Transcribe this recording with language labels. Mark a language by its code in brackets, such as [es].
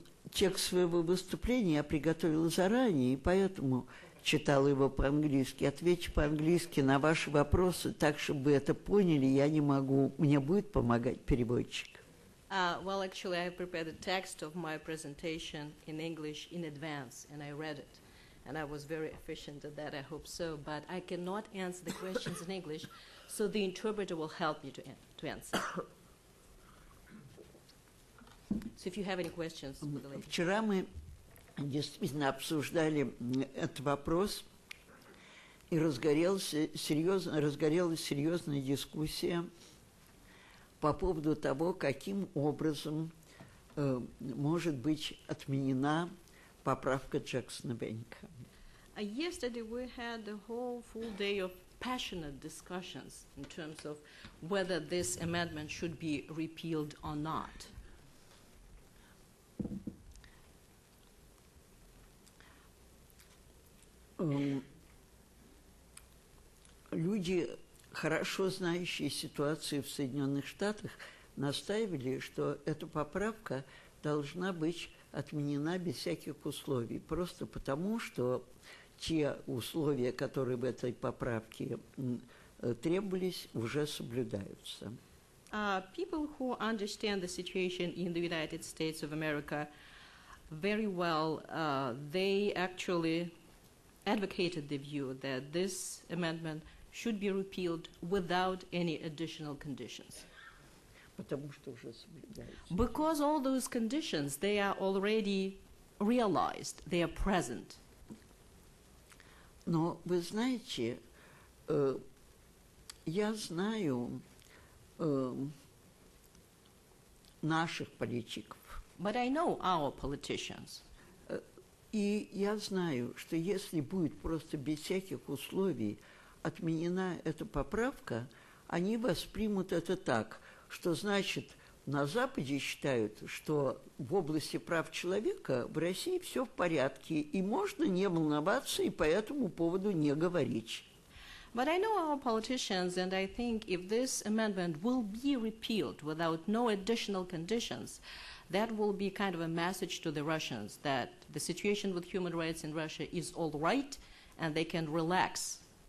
[ru] Текст своего выступления я приготовила заранее, и поэтому читала его по-английски. Отвечу по-английски на ваши вопросы так, чтобы вы это поняли. Я не могу, мне будет помогать переводчик. [en] Well, actually, I prepared the text of my presentation in English in advance, and I read it. And I was very efficient at that, I hope so. But I cannot answer the questions in English, so the interpreter will help you to answer. So if you have any questions for the lady. [ru] Вчера мы действительно обсуждали этот вопрос, и разгорелась серьезная дискуссия по поводу того, каким образом может быть отменена поправка Jackson-Vanика. [en] Yesterday we had a whole full day of passionate discussions in terms of whether this amendment should be repealed or not. [ru] Люди люди, хорошо знающие ситуацию в Соединенных Штатах, настаивали, что эта поправка должна быть отменена без всяких условий, просто потому, что те условия, которые в этой поправке требовались, уже соблюдаются. [en] People who understand the situation in the United States of America very well, they actually advocated the view that this amendment should be repealed without any additional conditions. [ru] Потому что уже соблюдаются. [en] Because all those conditions, they are already realized, they are present. [ru] Но вы знаете, я знаю наших политиков. [en] But I know our politicians. [ru] И я знаю, что если будет просто без всяких условий отменена эта поправка, они воспримут это так, что значит на Западе считают, что в области прав человека в России все в порядке, и можно не волноваться и по этому поводу не говорить. [en] But I know our politicians, and I think if this amendment will be repealed without no additional conditions, that will be kind of a message to the Russians that the situation with human rights in Russia is all right, and they can relax.